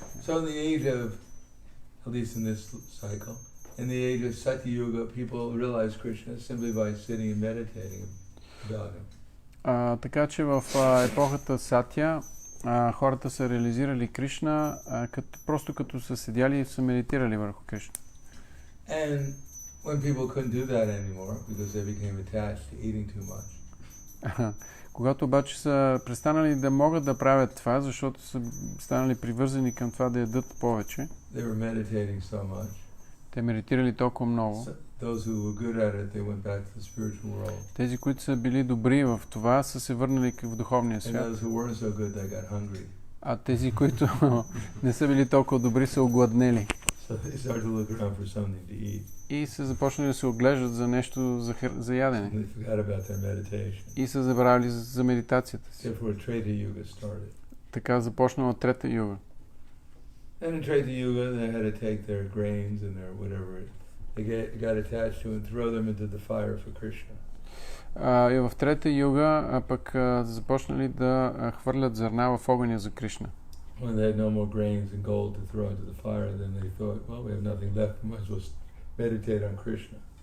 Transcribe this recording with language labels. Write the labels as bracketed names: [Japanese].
[English] So in the age of, at least in this cycle, in the age of Satya Yuga, people realize Krishna simply by sitting and meditating about him. [Bulgarian] Така че в епохата Сатя хората са реализирали Кришна просто като са седяли и са медитирали върху Кришна. [English] And when people couldn't do that anymore because they became attached to eating too much. [Bulgarian] Когато обаче са престанали да могат да правят това, защото са станали привързани към това да ядат повече, [English] They were meditating so much. [Bulgarian] те медитирали толкова много. [English] Those who were good at it, they went back to the spiritual world. [Bulgarian] Тези, които са били добри в това, са се върнали в духовния [English] And [Bulgarian] свят. [English] those who weren't so good, they got hungry. [Bulgarian] А тези, които не са били толкова добри, са огладнели. [English] So they started to look around for something to eat. [Bulgarian] И са започнали да се оглеждат за нещо за ядене. [English] And they forgot about their meditation. [Bulgarian] И са забравили за медитацията си. [English] Therefore, Treta Yuga started. [Bulgarian] Така започнала трета юга. [English] And in Treta Yuga, they had to take their grains and their whatever they got attached to and throw them into the fire for Krishna. [Bulgarian] И в трета юга пък започнали да хвърлят зърна в огъня за Кришна. [English] When they had no more grains and gold to throw into the fire, then they thought, well, we have nothing left, we might as well meditate on Krishna.